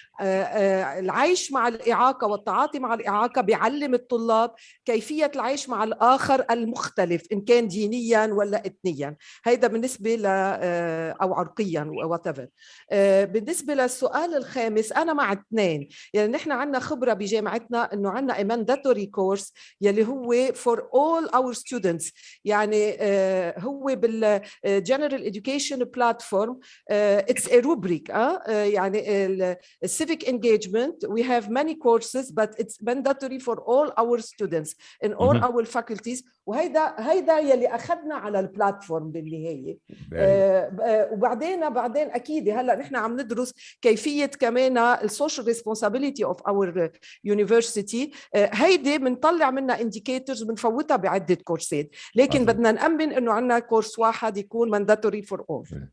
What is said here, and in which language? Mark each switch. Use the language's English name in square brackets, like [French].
[Arabic] العيش مع الإعاقة والتعاطي مع الإعاقة بيعلم الطلاب كيفية العيش مع الآخر المختلف إن كان دينيا ولا إثنيا. هيدا بالنسبة أو عرقيا [English] whatever. [Arabic] بالنسبة للسؤال الخامس أنا مع اثنين. يعني نحن عنا خبرة بجامعتنا إنه عنا [English] mandatory course [Arabic] يلي هو [English] for all our students. [Arabic] يعني هو بالجنرال [English] education platform it's a rubric. [Arabic] يعني [English] civic engagement we have many courses but it's mandatory for all our students in all our faculties. [Arabic] وهيدا يلي أخذنا على البلاتفورم بالنهاية. وبعدين أكيد هلأ نحن عم ندرس كيفية كمان [English] السوشيال responsibility of our university. [Arabic] هيدي بنطلع منها انديكيتورز بنفوتها بعدة كورسات، لكن بدنا نأمن إنه عندنا كورس واحد يكون [English] mandatory for all.